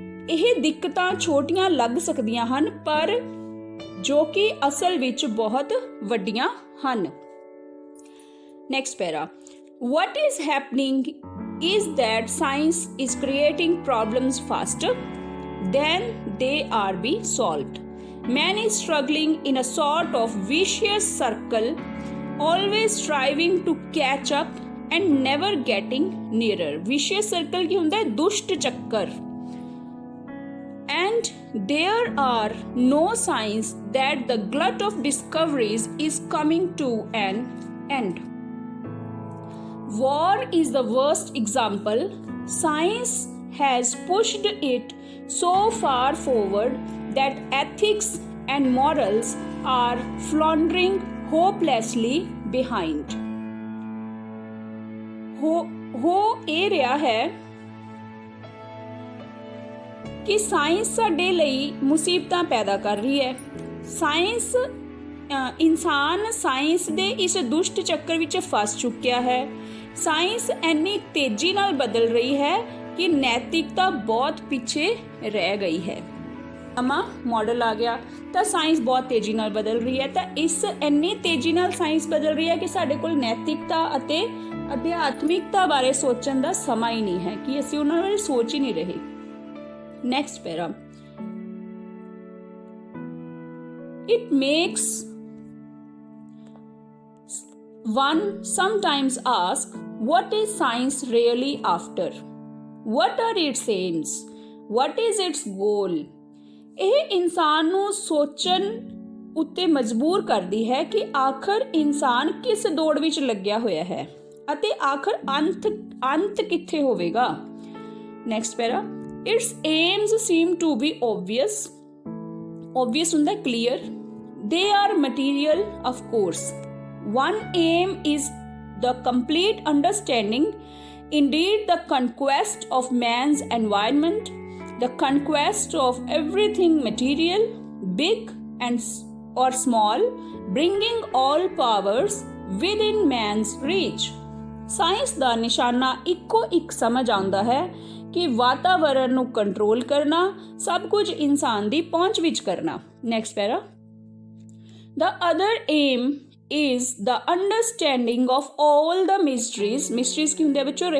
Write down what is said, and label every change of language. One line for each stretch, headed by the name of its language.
Punjabi: ਇਹ ਦਿੱਕਤਾਂ ਛੋਟੀਆਂ ਲੱਗ ਸਕਦੀਆਂ ਹਨ, ਪਰ ਜੋ ਕਿ ਅਸਲ ਵਿੱਚ ਬਹੁਤ ਵੱਡੀਆਂ ਹਨ। Next para.
English: what is happening is that science is creating problems faster than they are being solved। man is struggling in a sort of vicious circle, always striving to catch up and never getting nearer। vicious circle
Punjabi: ਕੀ ਹੁੰਦਾ ਹੈ? ਦੁਸ਼ਟ ਚੱਕਰ।
English: and there are no signs that the glut of discoveries is coming to an end। war is the worst example। science has pushed it so far forward that ethics and morals are floundering hopelessly behind।
Punjabi: हो ਇਹ ਰਿਹਾ ਹੈ ਕਿ science ਸਾਡੇ ਲਈ ਮੁਸੀਬਤਾਂ ਪੈਦਾ ਕਰ ਰਹੀ ਹੈ। ਸਾਇੰਸ ਇਨਸਾਨ ਸਾਇੰਸ ਦੇ ਇਸ ਦੁਸ਼ਟ ਚੱਕਰ ਵਿੱਚ ਫਸ ਚੁੱਕਿਆ ਹੈ। ਸਾਇੰਸ ਇੰਨੀ ਤੇਜ਼ੀ ਨਾਲ ਬਦਲ ਰਹੀ ਹੈ ਕਿ ਨੈਤਿਕਤਾ ਬਹੁਤ ਪਿੱਛੇ ਰਹਿ ਗਈ ਹੈ। ਨਵਾਂ ਮਾਡਲ ਆ ਗਿਆ ਤਾਂ ਸਾਇੰਸ ਬਹੁਤ ਤੇਜ਼ੀ ਨਾਲ ਬਦਲ ਰਹੀ ਹੈ, ਤਾਂ ਇਸ ਇੰਨੀ ਤੇਜ਼ੀ ਨਾਲ ਸਾਇੰਸ ਬਦਲ ਰਹੀ ਹੈ ਕਿ ਸਾਡੇ ਕੋਲ ਨੈਤਿਕਤਾ ਅਤੇ ਅਧਿਆਤਮਿਕਤਾ ਬਾਰੇ ਸੋਚਣ ਦਾ ਸਮਾਂ ਹੀ ਨਹੀਂ ਹੈ, ਕਿ ਅਸੀਂ ਉਹਨਾਂ ਬਾਰੇ ਸੋਚ ਹੀ ਨਹੀਂ ਰਹੇ। Next para.
English: It makes one sometimes ask, what is science really after? What are its aims? What is its goal?
Punjabi: ਇਹ ਇਨਸਾਨ ਨੂੰ ਸੋਚਣ ਉੱਤੇ ਮਜਬੂਰ ਕਰਦੀ ਹੈ ਕਿ ਆਖਰ ਇਨਸਾਨ ਕਿਸ ਦੌੜ ਵਿੱਚ ਲੱਗਿਆ ਹੋਇਆ ਹੈ ਅਤੇ ਆਖਰ ਅੰਤ ਕਿੱਥੇ ਹੋਵੇਗਾ। Next para.
English: its aims seem to be obvious। obvious
Punjabi: ਹੁੰਦਾ
English: clear। they are material of course। one aim is the complete understanding, indeed the conquest of man's environment, the conquest of everything material, big and or small, bringing all powers within man's reach।
Punjabi: Science ਦਾ ਨਿਸ਼ਾਨਾ ਇੱਕੋ ਇੱਕ ਸਮਝ ਆਉਂਦਾ ਹੈ ਕਿ ਵਾਤਾਵਰਣ ਨੂੰ control ਕਰਨਾ, ਸਭ ਕੁਝ ਇਨਸਾਨ ਦੀ ਪਹੁੰਚ ਵਿੱਚ ਕਰਨਾ। Next para.
English: the other aim is the understanding of all the mysteries
Punjabi: ਕੀ ਹੁੰਦੇ ਆ ਬੱਚੋ?